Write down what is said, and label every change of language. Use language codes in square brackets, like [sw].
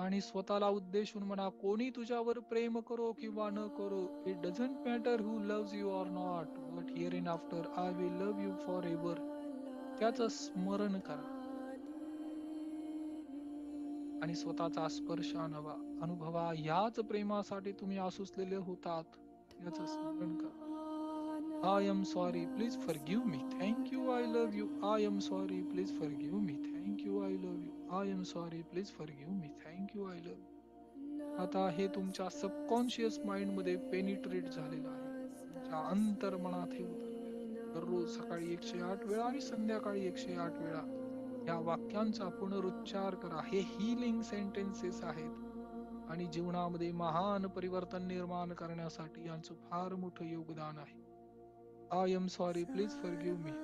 [mr] आणि स्वतःला उद्देशून म्हणा, कोणी तुझ्यावर प्रेम करो किंवा न करो, [en] It doesn't matter who loves you or not, but here in after I will love you forever. [mr] त्याचं स्मरण करा आणि स्वतःचा स्पर्श अनुभवा. याच प्रेमासाठी तुम्ही आसुसलेले होतात, याचं स्मरण करा. [en] I am sorry, please forgive me. Thank you, I love you. I am sorry, please forgive me. Thank you, I love you. I am sorry, please forgive me. Thank you, I love you. [mr] आता हे तुमच्या subconscious mind मध्ये penetrate झालेलं आहे, तुमच्या अंतर्मनात हे उतरलेलं. दररोज सकाळी 108 वेळा आणि संध्याकाळी 108 वेळा या वाक्यांचा पुनरुच्चार करा. हे हीलिंग सेंटेन्सेस आहेत आणि जीवनामध्ये महान परिवर्तन निर्माण करण्यासाठी यांचं फार मोठं योगदान आहे. [en] I am sorry, please forgive me.